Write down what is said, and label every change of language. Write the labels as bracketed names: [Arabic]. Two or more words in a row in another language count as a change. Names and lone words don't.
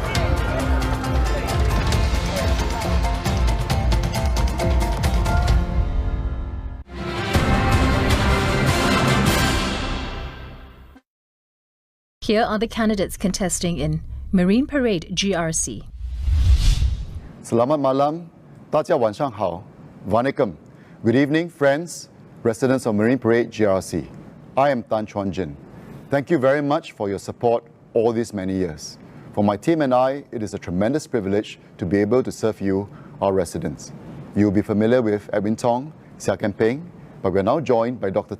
[English] Here are the candidates contesting in Marine Parade GRC. [Malay] Selamat malam, [Chinese] 大家晚上好, [English] Vanakkam. Good evening, friends, residents of Marine Parade GRC. I am Tan Chuan Jin. Thank you very much for your support all these many years. For my team and I, it is a tremendous privilege to be able to serve you, our residents. You will be familiar with Edwin Tong, Sia Kempeng, but we are now joined by Dr.